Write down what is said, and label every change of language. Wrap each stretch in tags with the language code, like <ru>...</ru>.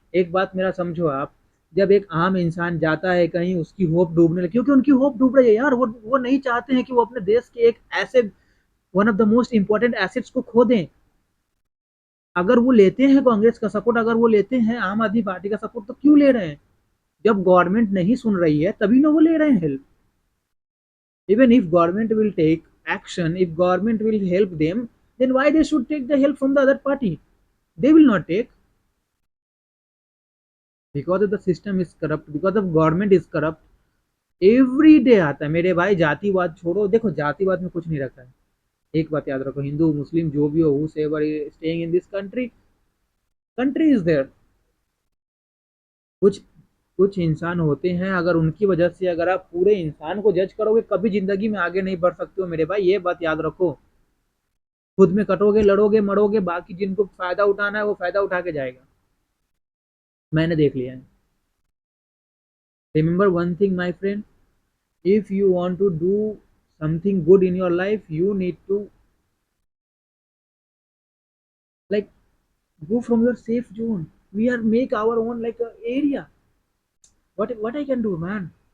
<hi>एक बात मेरा समझो आप, जब एक आम इंसान जाता है कहीं, उसकी होप डूबने लगी, क्योंकि उनकी होप डूब रही है यार। वो नहीं चाहते हैं कि वो अपने देश के एक ऐसे one of the most important assets को खो दें। अगर वो लेते हैं कांग्रेस का सपोर्ट, अगर वो लेते हैं आम आदमी पार्टी का सपोर्ट, तो क्यों ले रहे हैं? जब गवर्नमेंट नहीं सुन रही है तभी ना वो ले रहे हैं help.</hi> <en>Even if government will take action, if government will help them, then why they should take the help from the other party? They will not take, because of the system is corrupt, because of government is corrupt. Every day</en> <hi>आता है मेरे भाई। जातिवाद छोड़ो, देखो जातिवाद में कुछ नहीं रखा है। एक बात याद रखो, हिंदू मुस्लिम जो भी हो,</hi> <en>whosoever is staying in this country, country is there.</en> <hi>कुछ कुछ इंसान होते हैं, अगर उनकी वजह से अगर आप पूरे इंसान को जज करोगे, कभी जिंदगी में आगे नहीं बढ़ सकते हो मेरे भाई, ये बात याद रखो। खुद में कटोगे, लड़ोगे, मरोगे, बाकी जिनको फायदा उठाना है वो फायदा उठा के जाएगा। मैंने देख लिया है।</hi> <en>Remember one thing my friend, if you want to do something good in your life, you need to like go from your safe zone. We are make our own like a area. What I can do, man?</en>